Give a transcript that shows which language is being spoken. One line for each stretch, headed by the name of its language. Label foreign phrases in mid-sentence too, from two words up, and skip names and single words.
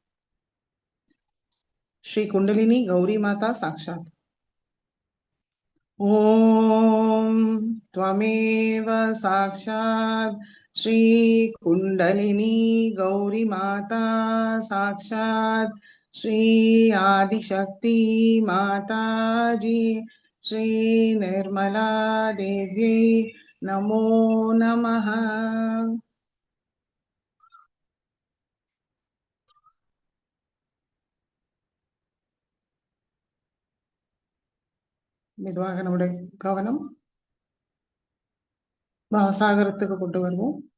Sanskrit: श्री कुण्डलिनी गौरी माता साक्षात्. ஓம் त्वमेव साक्षात् श्री कुंडलिनी गौरी माता साक्षात् श्री आदिशक्ति माता जी श्री निर्मला देवी नमो नमः।
Tamil: மெதுவாக நம்முடைய கவனம் பாவசாகரத்துக்கு கொண்டு வருவோம்.